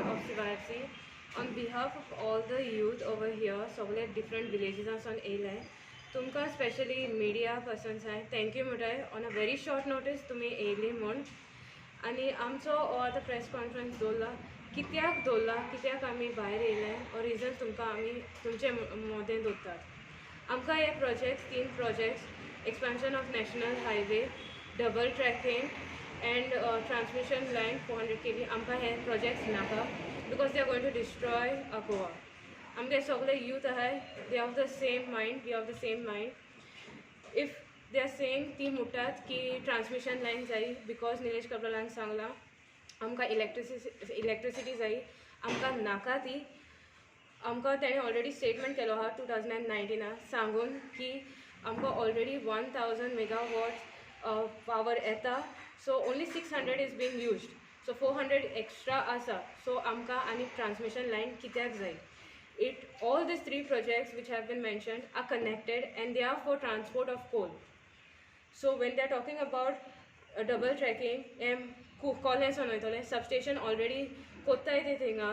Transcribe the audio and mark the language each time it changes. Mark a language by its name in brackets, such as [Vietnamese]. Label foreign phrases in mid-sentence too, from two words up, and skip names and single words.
[English] CYFC. On behalf of all the youth over here, सगळे different villages [Konkani] आसून येयले. तुमकां स्पेशली [English] media persons [Konkani] आहाय थँक्यू म्हणटाय [English] on a very short notice [Konkani] तुमी येयली म्हूण. आनी आमचो हो आतां [English] press conference [Konkani] दवरला कित्याक दवरला, कित्याक आमी भायर येयले हो रिजन तुमकां आमी तुमचे मोदें दवरतात. आमकां हे [English] projects 3 projects expansion of national highway, double tracking and transmission line 400 kV [Konkani] आमकां हे प्रोजेक्ट्स नाका [English] because they are going to destroy Goa. [Konkani] आमगे सगळे यूथ आहाय [English] they have the same mind, we have the same mind. if they are saying [Konkani] ती म्हणटात की [English] transmission line [Konkani] जायी बिकॉज निलेश कब्रालान सांगलां आमकां इलेक्ट्रिसिटी जायी, आमकां नाका ती. आमकां तेणें [English] already statement [Konkani] केलो आहा 2019 सांगून की आमकां [English] already 1000 megawatts power [Konkani] येता. [English] So only 600 is being used. So 400 extra asa. So [Konkani] amka ani [English] transmission line [Konkani] kityak zai. [English] All these 3 projects which have been mentioned are connected and they are for transport of coal. So when they are talking about double tracking, call substation already kotta ite thinga.